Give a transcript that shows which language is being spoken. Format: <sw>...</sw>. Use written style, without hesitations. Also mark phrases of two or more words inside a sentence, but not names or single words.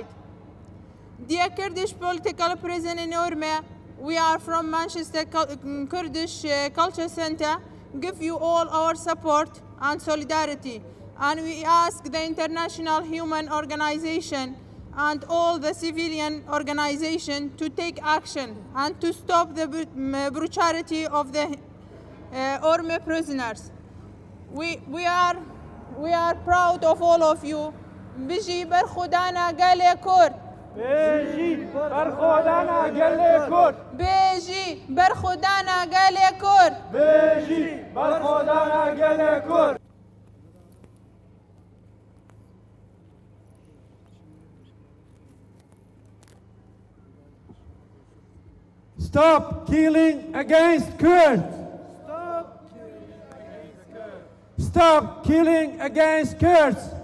<en>Dear Kurdish political prison in Urmia, we are from Manchester Kurdish Culture Center, give you all our support and solidarity, and we ask the international human organization and all the civilian organization to take action and to stop the brutality of the Urmia prisoners. We are proud of all of you.</en> <ku>بيجي برخودانا قالي كرد. بيجي برخودانا قالي كرد. بيجي برخودانا قالي كرد. بيجي برخودانا قالي كرد.</ku> <en>Stop killing against Kurds. Stop killing against Kurds.</en>